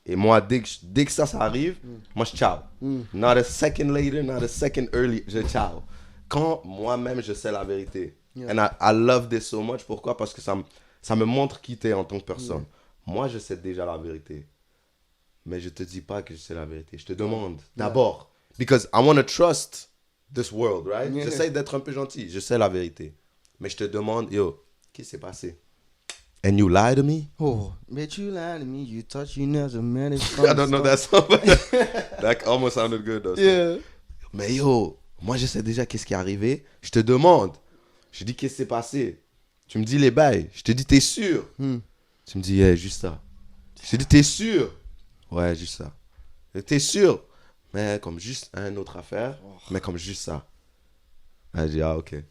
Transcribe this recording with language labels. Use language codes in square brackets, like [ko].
[fr] Et moi, dès que ça arrive, moi, je ciao. [en] Not a second later, not a second early, [fr] je ciao. Quand moi-même, je sais la vérité. [en] Yeah. And I love this so much. [fr] Pourquoi? Parce que ça me montre qui t'es en tant que personne. Moi, je sais déjà la vérité. Mais je te dis pas que je sais la vérité. Je te demande d'abord. [en] Because I want to trust this world, right? Yeah. [fr] J'essaie d'être un peu gentil. Je sais la vérité. Mais je te demande, yo, qu'est-ce qui s'est passé? [en] And you lie to me? Oh, but you lied to me. You thought you never met it. I don't know that song. That almost sounded good, though. Yeah. [fr] Mais yo, moi, je sais déjà qu'est-ce qui est arrivé. Je te demande. Je dis, qu'est-ce qui s'est passé? Tu me dis les bails. Je te dis, t'es sûr? Tu me dis, yeah, juste ça. Je te dis, t'es sûr? Ouais, juste ça. T'es sûr? Mais comme juste une autre affaire. Mais comme juste ça. Elle dit, ah, ok.